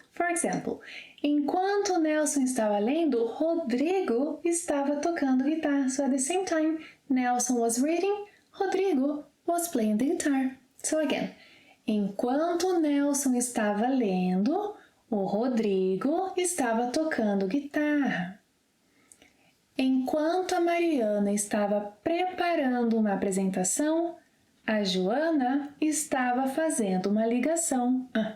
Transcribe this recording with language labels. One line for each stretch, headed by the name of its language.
English: For example,
Portuguese: enquanto Nelson estava lendo, Rodrigo estava tocando guitarra.
English: So at the same time, Nelson was reading, Rodrigo was playing the guitar. So again,
Portuguese: enquanto Nelson estava lendo, o Rodrigo estava tocando guitarra. Enquanto a Mariana estava preparando uma apresentação, a Joana estava fazendo uma ligação.